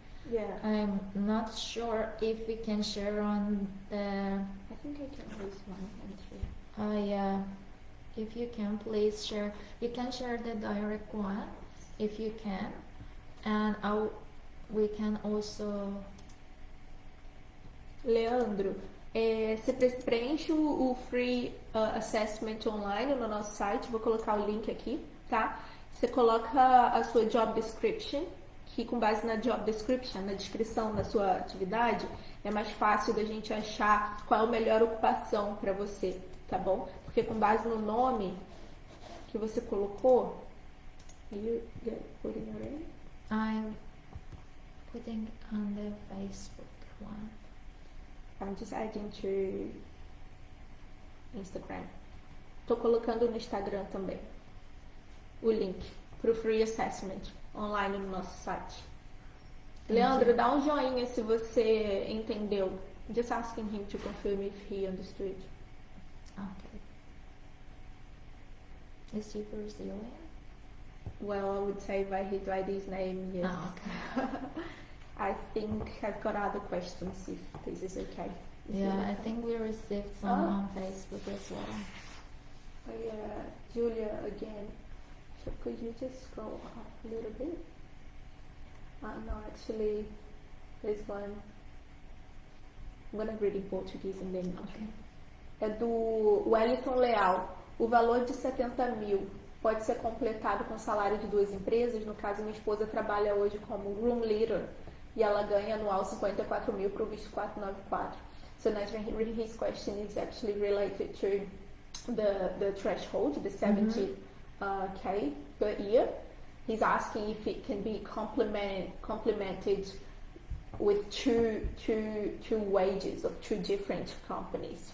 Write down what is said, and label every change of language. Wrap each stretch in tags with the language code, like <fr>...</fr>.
<en>Yeah. I'm not sure if we can share on the... I think I can use one and 3. Yeah. If you can, please share. You can share the direct one, if you can. And we can also...</en> <pt>Leandro, você preenche o free assessment online no nosso site. Vou colocar o link aqui, tá? Você coloca a sua job description que com base na job description, na descrição da sua atividade, é mais fácil da gente achar qual é a melhor ocupação para você, tá bom? Porque com base no nome que você colocou,</pt> <en>you get putting it in? I'm putting on the Facebook one. I'm just adding to Instagram.</en> <pt>Tô colocando no Instagram também o link pro free assessment online no nosso site. Leandro, dá um joinha se você entendeu.</pt> <en>Just asking him to confirm if he understood. Okay. Is he Brazilian? Well, I would say by his name, yes. Ah, okay. I think I've got other questions if this is okay. Yeah, I think we received some on Facebook as well. Oh yeah, Julia again. So could you just scroll up a little bit? No, actually, there's one. I'm gonna read in Portuguese and then Okay.</en> <pt>É do Wellington Leal. O valor de 70 mil pode ser completado com o salário de 2 empresas. No caso, minha esposa trabalha hoje como room leader e ela ganha anual 54 mil para o visto 494.</pt> <en>So his question is actually related to the threshold, the 70 K per year. He's asking if it can be complemented with two wages of 2 different companies.</en>